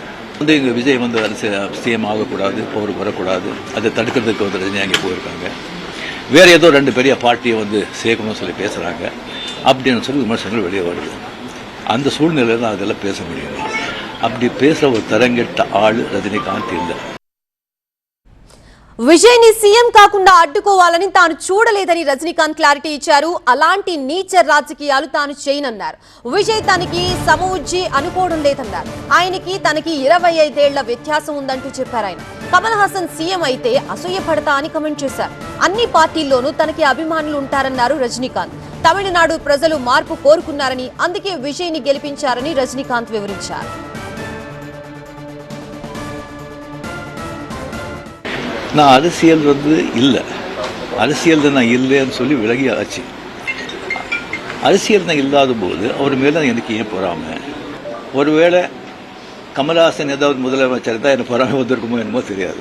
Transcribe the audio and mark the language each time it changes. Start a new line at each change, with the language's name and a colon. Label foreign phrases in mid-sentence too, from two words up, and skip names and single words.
Tamil: இங்கே விஜய் சிஎம் ஆகக்கூடாது, போருக்கு வரக்கூடாது, அதை தடுக்கிறதுக்கு ரஜினி அங்கே போயிருக்காங்க. வேறு ஏதோ 2 பெரிய பார்ட்டியை சேர்க்கணும்னு சொல்லி பேசுகிறாங்க அப்படின்னு சொல்லி விமர்சனங்கள் வெளியே வருது. அந்த சூழ்நிலையில் தான் அதெல்லாம் பேச முடியும். அப்படி பேசுகிற ஒரு தரங்கெட்ட ஆள் ரஜினிகாந்த் இல்லை.
Telugu: విజయ్ ని సీఎం కాకుండా అడ్డుకోవాలని తాను చూడలేదని రజనీకాంత్ క్లారిటీ ఇచ్చారు. అలాంటి నీచ రాజకీయాలు తాను చేయనన్నారు. విజయ్ తనకి సమవుజ్జి అనుకోవడం లేదన్నారు. ఆయనకి తనకి 25 ఏళ్ల వ్యత్యాసం ఉందంటూ చెప్పారు ఆయన. కమల్ హాసన్ సీఎం అయితే అసూయపడతా అని కమెంట్ చేశారు. అన్ని పార్టీల్లోనూ తనకి అభిమానులు ఉంటారన్నారు రజనీకాంత్. తమిళనాడు ప్రజలు మార్పు కోరుకున్నారని, అందుకే విజయ్ ని గెలిపించారని రజనీకాంత్ వివరించారు.
Tamil: நான் அரசியல் இல்லை, அரசியல் நான் இல்லைன்னு சொல்லி விலகி ஆச்சு. அரசியல் நான் இல்லாத போது அவர் மேலே எனக்கு ஏன் பொறாமல்? ஒருவேளை கமல்ஹாசன் ஏதாவது முதலமைச்சர் தான் எனக்கு பொறாமல் வந்திருக்குமோ என்னமோ தெரியாது.